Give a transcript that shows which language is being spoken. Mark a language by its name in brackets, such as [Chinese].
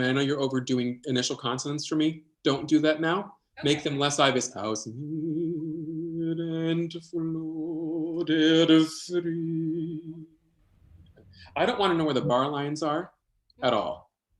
[English] I know you're overdoing initial consonants for me. Don't do that now. Okay. Make them less obvious. [German] Aus mir entfloh der Frieden. [English] I don't want to know where the bar lines are at all.